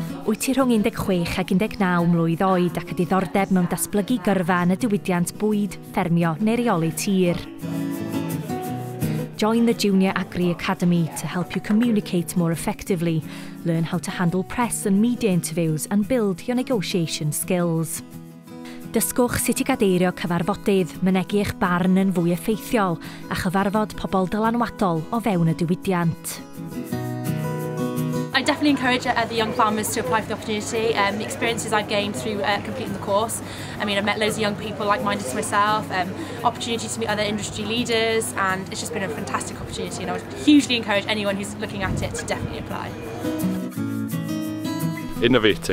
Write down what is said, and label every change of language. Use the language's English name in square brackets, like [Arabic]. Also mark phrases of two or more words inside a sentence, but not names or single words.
[Welsh] Wyt ti rhwng 16 ac 19 mlwydd oed ac y diddordeb mewn datblygu gyrfa yn y diwydiant bwyd, ffermio neu reoli tir. [English] Join the Junior Agri Academy to help you communicate more effectively, learn how to handle press and media interviews and build your negotiation skills. [Welsh] Dysgwch sut i gadeirio cyfarfodydd, mynegu eich barn yn fwy effeithiol a chyfarfod pobl dylanwadol o fewn y diwydiant. [English] I definitely encourage the young farmers to apply for the opportunity. The experiences I've gained through completing the course. I mean, I've met loads of young people like-minded to myself, opportunity to meet other industry leaders, and it's just been a fantastic opportunity, and I would hugely encourage anyone who's looking at it to definitely apply. Innovating.